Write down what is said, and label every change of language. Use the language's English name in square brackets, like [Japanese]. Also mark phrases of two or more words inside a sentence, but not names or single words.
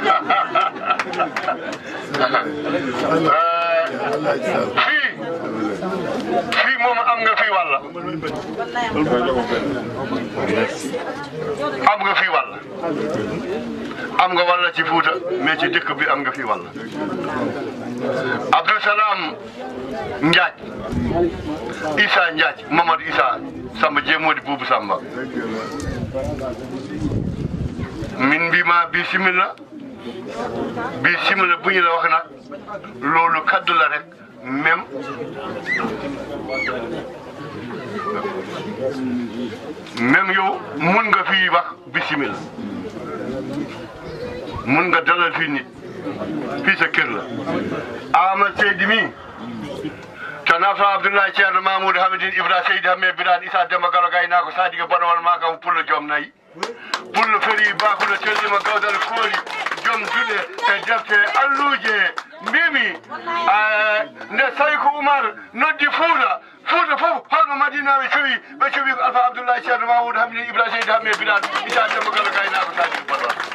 [Wolof] fii moom am nga fii wàll. am nga fii wàll. am nga wàll ci Fouta mais ci dëkk bi am nga fii wàll. Abdou Salam Ndiaye Issa Ndiaye Mamadou Issa Samba Jéemodi Buubu Samba min mbima bisimilla bu ñu la wax nag loolu kaddu la rek même yow mun nga fii wax bisimilla mun nga dalal fii nit fii sa kër la Ahmad Seydi mi Tanafra Abdoulaye Thierno Mamoudou Hamidine Ibra Seydi Hamme Birane Issa [Fula] Demba Gallo Gaynako Sadiga Bonowal Makam Pullo Joom Nayi Pullo Feri Bakulo Tellima Gawdal Kooli Joom Juɗe e defte alluje mbimi nde tawi ko Oumar noddi Fouta fof holno Madinaɓe cowi ko Alpha Abdoulaye Thierno Mamoudou Hamidine Ibra Seydi Hamme Birane Issa Demba Gallo Gaynako Sadiga Bonowal